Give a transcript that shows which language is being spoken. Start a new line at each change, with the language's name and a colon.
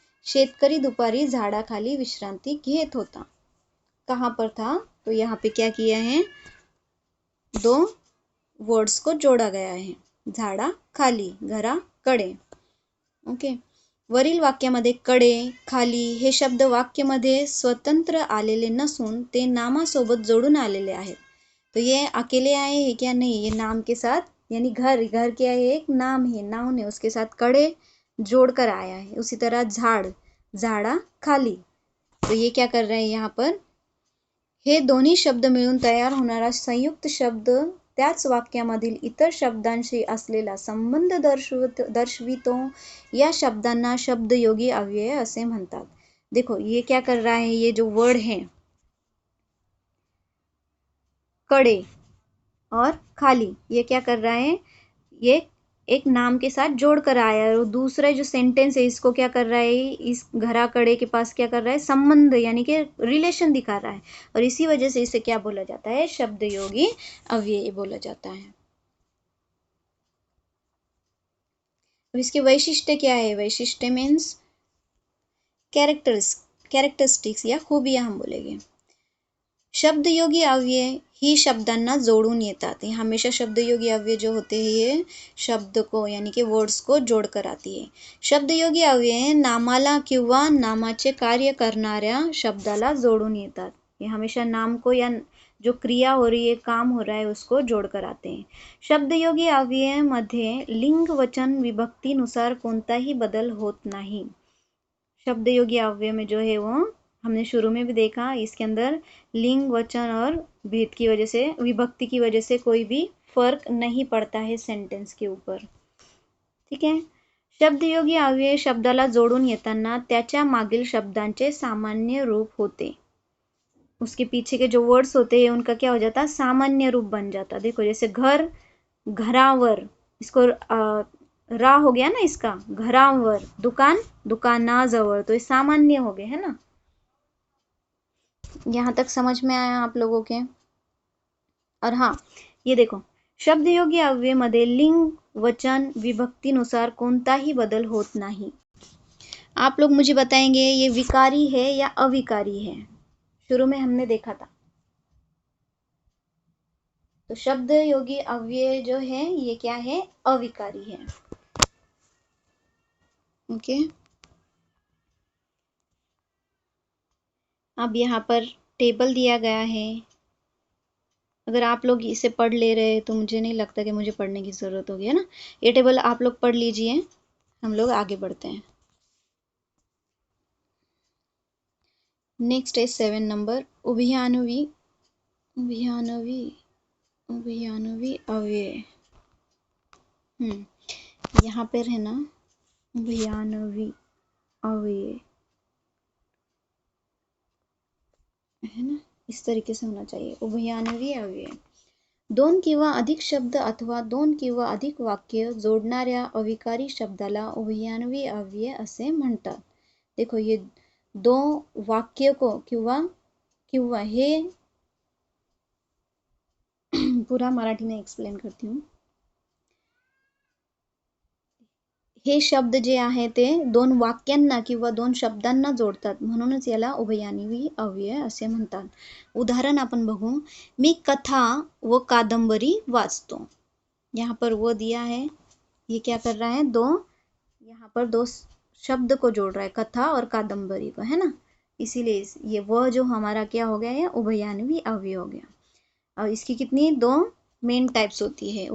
Marathi: शेतकरी दुपारी झाडाखाली विश्रांती घेत होता,
Hindi: कहाँ पर था? तो यहाँ पे क्या किया है? दो वर्ड्स को जोड़ा गया है, झाडाखाली, घराकडे।
Marathi: ओके, वरील वाक्यामध्ये कडे, खाली हे शब्द वाक्यामध्ये स्वतंत्र आलेले नसून ते नामासोबत जोडून आलेले आहेत।
Hindi: तो ये अकेले आए हैं क्या? नहीं, ये नाम के साथ, यानी घर क्या है? एक नाम है, नाउन है, उसके साथ कडे जोड़कर आया है। उसी तरह झाड़, झाडाखाली, तो ये क्या कर रहे हैं यहाँ पर?
Marathi: हे दोन्ही शब्द मिळून तयार होणारा संयुक्त शब्द त्याच वाक्यामधील इतर शब्दांशी असलेला संबंध दर्शवितो, या शब्दांना शब्दयोगी अव्यय असे म्हणतात।
Hindi: देखो ये क्या कर रहा है, ये जो वर्ड है कड़े और खाली, ये क्या कर रहा है? ये एक नाम के साथ जोड़ कर आया है, और दूसरा जो सेंटेंस है इसको क्या कर रहा है? इस घराकडे के पास क्या कर रहा है? संबंध, यानी कि रिलेशन दिखा रहा है, और इसी वजह से इसे क्या बोला जाता है? शब्दयोगी अव्यय बोला जाता है। अब इसके वैशिष्ट्य क्या है? वैशिष्ट्य मीन्स कैरेक्टरिस्टिक्स या खूबियां हम बोलेंगे।
Marathi: शब्दयोगी अव्यय ही शब्दांना जोडून येतात।
Hindi: ये हमेशा शब्दयोगी अव्यय जो होते हैं ये शब्द को, यानी कि वर्ड्स को जोड़कर आती है।
Marathi: शब्दयोगी अव्यय नामाला किंवा नामाचे कार्य करणाऱ्या शब्दाला जोडून येतात।
Hindi: ये हमेशा नाम को या जो क्रिया हो रही है, काम हो रहा है, उसको जोडकर आते हैं.
Marathi: शब्दयोगी अव्ययामध्ये लिंग वचन विभक्तीनुसार कोणताही बदल होत नाही.
Hindi: शब्दयोगी अव्यय में जो है वो हमने शुरू में भी देखा, इसके अंदर लिंग वचन और भेद की वजह से, विभक्ति की वजह से कोई भी फर्क नहीं पड़ता है सेंटेंस के ऊपर. ठीक है.
Marathi: शब्दयोगी अव्यय शब्दाला जोडून येताना त्याच्या मागील शब्दांचे सामान्य रूप होते.
Hindi: उसके पीछे के जो वर्ड्स होते हैं उनका क्या हो जाता, सामान्य रूप बन जाता. देखो जैसे घर, घरावर, इसको रा हो गया ना इसका, घरावर, दुकान, दुकानाजवळ, तो ये सामान्य हो गए, है ना. यहाँ तक समझ में आया आप लोगों के. और हाँ, ये देखो,
Marathi: शब्दयोगी अव्यय मध्ये लिंग वचन विभक्तीनुसार कोणताही बदल होत नाही.
Hindi: आप लोग मुझे बताएंगे ये विकारी है या अविकारी है. शुरू में हमने देखा था. तो शब्दयोगी अव्यय जो है ये क्या है, अविकारी है. ओके. अब यहाँ पर टेबल दिया गया है. अगर आप लोग इसे पढ़ ले रहे तो मुझे नहीं लगता कि मुझे पढ़ने की ज़रूरत होगी, है ना. ये टेबल आप लोग पढ़ लीजिए, हम लोग आगे बढ़ते हैं. नेक्स्ट है 7 नंबर, उभयान्वी उभयान्वी उभयान्वी अव्यय. यहाँ पर है ना, उभयान्वी अव्यय है ना, इस तरीके से होना चाहिए.
Marathi: उभयान्वी अव्यय, दोन किंवा अधिक शब्द अथवा दोन किंवा अधिक वाक्य जोडणाऱ्या अविकारी शब्दाला उभयान्वी अव्यय असे म्हणतात.
Hindi: देखो ये दो वाक्य को किंवा किंवा हे पूरा मराठी में एक्सप्लेन करती हूँ.
Marathi: हे शब्द जे आहे ते दोन वाक्यांना किंवा दोन शब्दांना जोडतात, म्हणूनच याला उभयान्वी अव्यय असे म्हणतात. उदाहरण आपण बघू. मी कथा व कादंबरी वाचतो.
Hindi: यहाँ पर वो दिया है, ये क्या कर रहा है, यहाँ पर दो शब्द को जोड़ रहा है, कथा और कादंबरी को, है ना. इसीलिए ये वह जो हमारा क्या हो गया है, उभयान्वी अव्यय हो गया. और इसकी कितनी, दो मेन टाइप्स होती है.